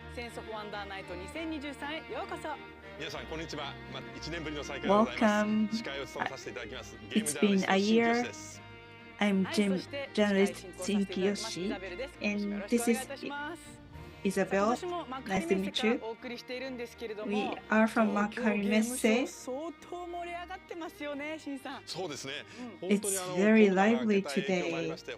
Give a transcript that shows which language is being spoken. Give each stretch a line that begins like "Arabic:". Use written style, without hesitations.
Japanese: Sense of Wonder Night 2023へようこそ。皆さんこんにちは。 1年ぶりの再会でございます。司会を務めさせていただきます。
English: It's been a year. I'm journalist Shinki Yoshi, and this is Isabel. Nice to meet you. We are from Makarimesse. It's very lively today.